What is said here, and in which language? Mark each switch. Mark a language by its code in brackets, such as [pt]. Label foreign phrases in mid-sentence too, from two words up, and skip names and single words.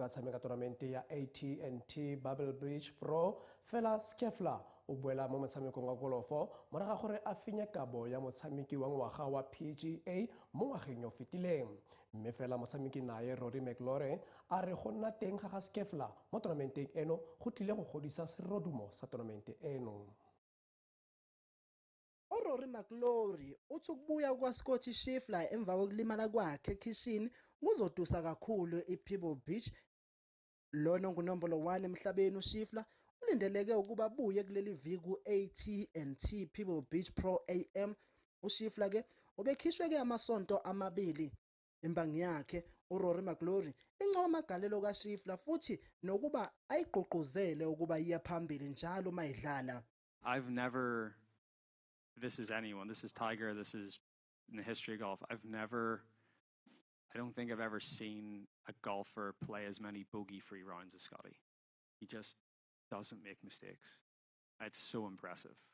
[tn] ka tshameka tournamente ya AT&T Bubble Beach Pro fela Scheffler o boela mo motshamekong wa golofo morago ga gore a fenye kabo ya motshameki wa ngwaga wa PGA mo ngwageng yo fetileng mme fela motshameki naye Rory McIlroy a re go nna teng ga Scheffler mo tournamenteng eno go tlile go godisa serodumo sa tournamente eno. [zu] uRory McIlroy uthi ukubuya kwaScotty Scheffler emva kokulimala kwakhe ekhishini kuzodusa kakhulu iPebble Beach Lona ngunombolo 1 emhlabeni uScheffler ulindeleke ukuba abuye kuleli viki ku-AT&T Pebble Beach Pro AM. uScheffler ke ubekhishwe ke amasonto amabili. Imbangi yakhe uRory McIlroy incoma amagalelo kaScheffler futhi nokuba ayigqugquzele ukuba iye phambili njalo mayidlala. [en] This is anyone, this is Tiger, this is in the history of golf. I don't think I've ever seen a golfer play as many bogey-free rounds as Scotty. He just doesn't make mistakes. It's so impressive.